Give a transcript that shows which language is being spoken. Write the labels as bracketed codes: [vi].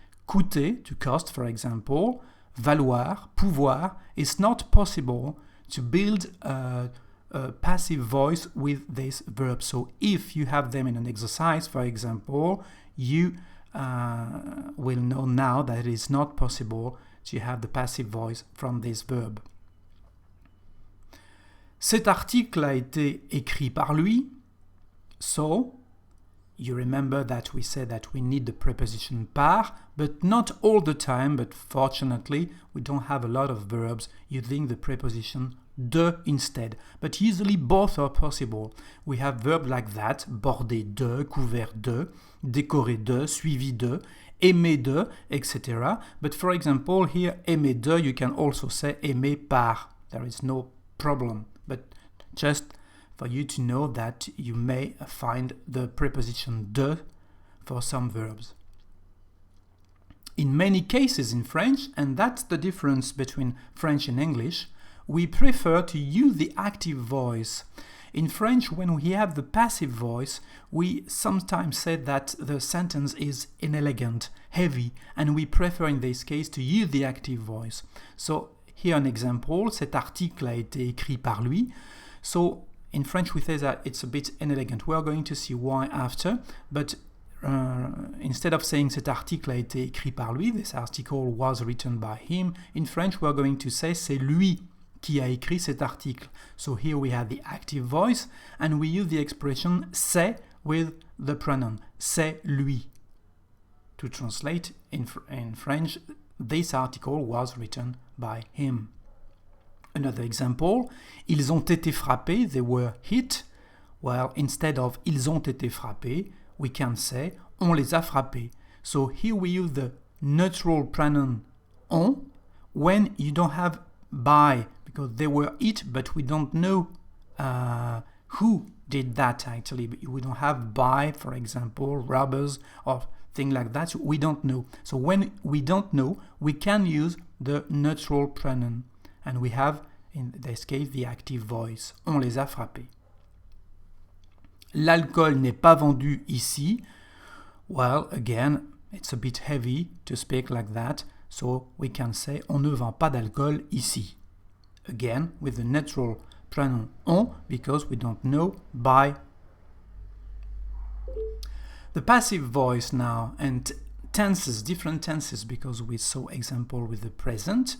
[en] Coûter, to cost for example, valoir, pouvoir, it's not possible to build a passive voice with this verb. So if you have them in an exercise, for example, you will know now that it is not possible to have the passive voice from this verb. [fr] Cet article a été écrit par lui. [en] So, you remember that we said that we need the preposition par, but not all the time, but fortunately we don't have a lot of verbs using the preposition de instead. But usually both are possible. We have verbs like that, border de, couvert de, décorer de, suivi de, aimer de, etc. But for example here, aimer de, you can also say aimer par. There is no problem. But just for you to know that you may find the preposition de for some verbs. In many cases in French, and that's the difference between French and English, we prefer to use the active voice. In French, when we have the passive voice, we sometimes say that the sentence is inelegant, heavy, and we prefer in this case to use the active voice. So here an example, [fr] cet article a été écrit par lui. [en] So in French we say that it's a bit inelegant. We are going to see why after, but instead of saying [fr] cet article a été écrit par lui, [en] this article was written by him, in French we are going to say [fr] c'est lui qui a écrit cet article. [en] So here we have the active voice and we use the expression c'est with the pronoun [fr] c'est lui. [en] To translate in French, this article was written by him. Another example, [fr] ils ont été frappés, [en] they were hit. Well, instead of [fr] ils ont été frappés, [en] we can say [fr] on les a frappés. [en] So here we use the neutral pronoun on when you don't have by, because they were hit, but we don't know who did that actually. We don't have by, for example, robbers or things like that. We don't know. So when we don't know, we can use the neutral pronoun. And we have in this case the active voice. [fr] On les a frappés. L'alcool n'est pas vendu ici. [en] Well, again, it's a bit heavy to speak like that, so we can say [fr] on ne vend pas d'alcool ici. [en] Again, with the natural pronoun on, because we don't know by. The passive voice now, and tenses, different tenses, because we saw example with the present.